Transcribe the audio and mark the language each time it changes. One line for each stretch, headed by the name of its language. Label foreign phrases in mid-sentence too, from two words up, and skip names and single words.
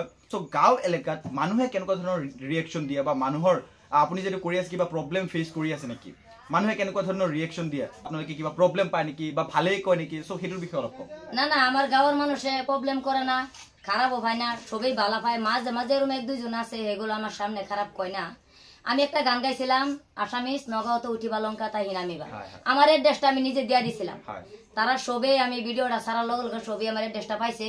Assamese: সো গাঁও এলেকাত মানুহে কেনেকুৱা ধৰণৰ ৰিয়েকশ্যন দিয়ে বা মানুহৰ আপুনি যদি কৰি আছে কিবা
English: problem face
Assamese: কৰি আছে নেকি মানুহে কেনেকুৱা ধৰণৰ ৰিয়েকশ্যন দিয়ে আপোনালোকে কিবা প্ৰব্লেম পায় নেকি বা ভালেই কয় নেকি সো সেইটোৰ বিষয়ে অলপ কওক
Bangla: না না আমার গাঁৱৰ মানুষে প্রবলেম করে না খারাপও পায় না সবই ভালো পায় মাঝে মাঝে এরকম এক দুইজন আছে এগুলো আমার সামনে খারাপ কয় না আমি একটা গান গাইছিলাম আসামিস নগাঁওতে উঠিবা লঙ্কা তাই হিনামিবা আমার এড্রেসটা আমি নিজে দিয়া দিছিলাম তারা সবে আমি ভিডিওটা সারা লগল সবই আমার এড্রেসটা পাইছে